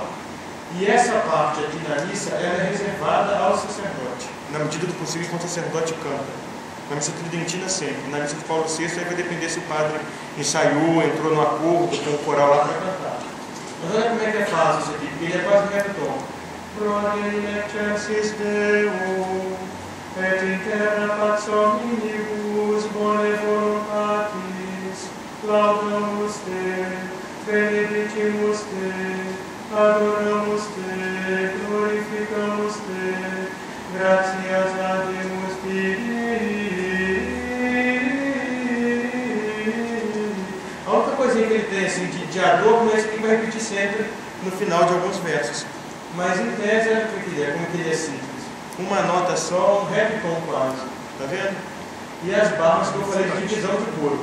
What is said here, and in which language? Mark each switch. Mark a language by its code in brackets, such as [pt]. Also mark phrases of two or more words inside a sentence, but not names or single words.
[pt] E essa parte aqui na missa, ela é reservada ao sacerdote, na medida do possível, enquanto o sacerdote canta. Na missa tridentina sempre. Na missa de Paulo VI, aí vai depender se o padre ensaiou, entrou no acordo com o coral lá para cantar. Mas olha como é que é fácil isso aqui, porque ele é quase no mesmo tom. [la] Gloria in excelsis Deo, et in terra pax omnibus bone voluntatis, laudamus te, benedicimus te, adoramos te, glorificamos te, gratias ademus Dei. [pt] A outra coisinha que ele tem assim, de adorno é isso que ele vai repetir sempre no final de alguns versos. Mas em tese, como que ele é simples. Uma nota só, um rap tom quase. Tá vendo? E as barras que eu falei de divisão de coro.